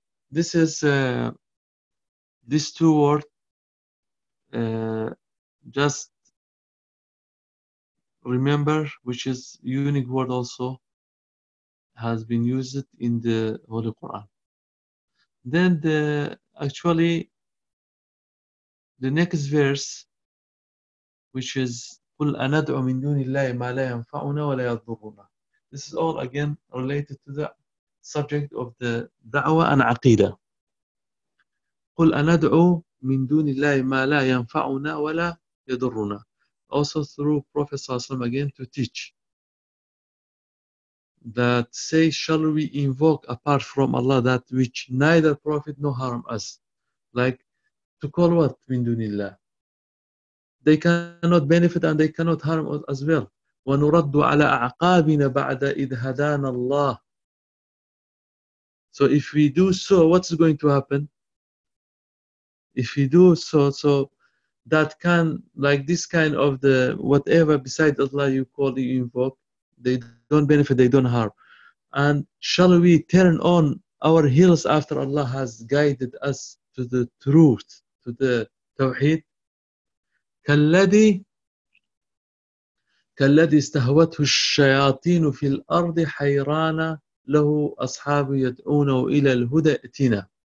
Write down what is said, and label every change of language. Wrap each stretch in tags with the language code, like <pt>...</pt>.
<en>This is these two words, just remember, which is unique word also, has been used in the Holy Quran. Then the next verse, which is</en> <ar>قُلْ أَنَدْعُ مِنْ دُونِ اللَّهِ مَا لَا يَنْفَعُنَا وَلَا يَضُرُّنَا.</ar> <en>This is all again related to the subject of the da'wah and aqidah.</en> <ar>قُلْ أَنَدْعُوا مِنْ دُونِ اللَّهِ مَا لَا يَنْفَعُنَا وَلَا يَضُرُّنَا.</ar> <en>Also through Prophet ﷺ again to teach. That say, shall we invoke apart from Allah that which neither profit nor harm us? Like to call what? Min dunillah. They cannot benefit and they cannot harm us as well.</en> <ar>وَنُرَدُّ عَلَىٰ أَعْقَابِنَا بَعْدَ إِذْ هَدَانَ اللَّهِ.</ar> <en>So if we do so, what's going to happen? If we do so, so that can, like this kind of the whatever besides Allah you call, you invoke, they don't benefit, they don't harm. And shall we turn on our heels after Allah has guided us to the truth, to the Tawheed?</en> <ar>كالذي استهوته الشياطين في الأرض حيرانا له أصحاب يدعونه إلى الهدى أتينا.</ar>